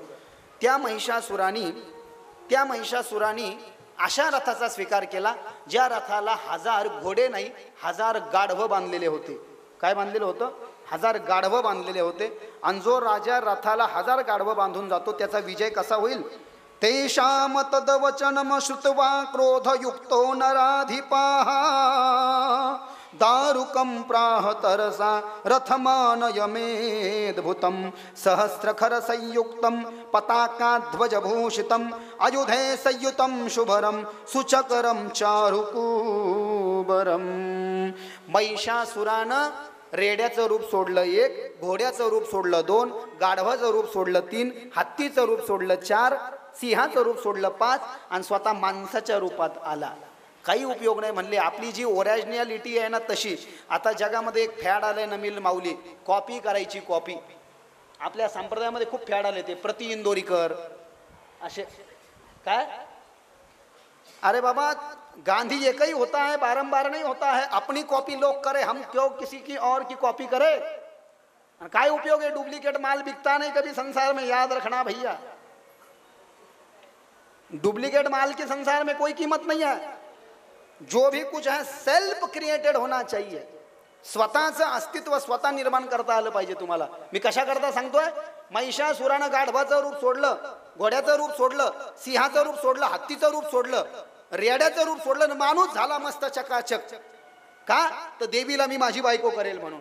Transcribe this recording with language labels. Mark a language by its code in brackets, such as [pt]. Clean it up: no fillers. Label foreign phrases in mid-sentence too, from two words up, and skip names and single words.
[mr] त्या महिषासुराने अशा रथाचा स्वीकार केला ज्या रथाला 1000 घोडे नाही 1000 गाढव बांधलेले होते. काय बांधलेलं होतं? 1000 गाढव बांधलेले होते. आणि जो राजा रथाला 1000 गाढव बांधून जातो त्याचा विजय कसा होईल? [sa] तेषां तद्वचनं श्रुत्वा क्रोधयुक्तो नराधिपाः दारुकं प्राह तरसा रथमानयमेद्भुतं सहस्रखरसंयुक्तं पताकाध्वजभूषितं अयुधे संयुतं शुभरं सुचकरं चारुकुबरं। [mr] महिषासुरानं रेड्याचं रूप सोडलं 1, घोड्याचं रूप सोडलं 2, गाढवाचं रूप सोडलं 3, हत्तीचं रूप सोडलं 4, सिंहाचं रूप सोडलं 5 आणि स्वतः माणसाच्या रूपात आला. काही उपयोग नाही म्हणले. आपली जी ओरिजिनॅलिटी आहे ना तशी. आता जगामध्ये एक फॅड आलंय नमील माऊली, कॉपी करायची. कॉपी आपल्या संप्रदायामध्ये खूप फॅड आले ते प्रति इंदोरीकर असे काय. [hi] अरे बाबा गांधी एक ही होता है, बारंबार नहीं होता है. अपनी कॉपी लोग करे, हम क्यों किसी की और की कॉपी करे. काय उपयोग है. डुप्लीकेट माल बिकता नहीं कभी संसार में, याद रखना भैया. डुप्लीकेट माल के संसार में कोई कीमत नहीं है. जो भी कुछ है [en] self created [hi] होना चाहिए. [mr] स्वतःचं अस्तित्व स्वतः निर्माण करता आलं पाहिजे तुम्हाला. मी कशा करता सांगतोय. महिषासुरानं गाढवाचं रूप सोडलं, घोड्याचं रूप सोडलं, सिंहाचं रूप सोडलं, हत्तीचं रूप सोडलं, रेड्याचं रूप सोडलं, माणूस झाला मस्त चकाचक. का तर देवीला मी माझी बायको करेल म्हणून.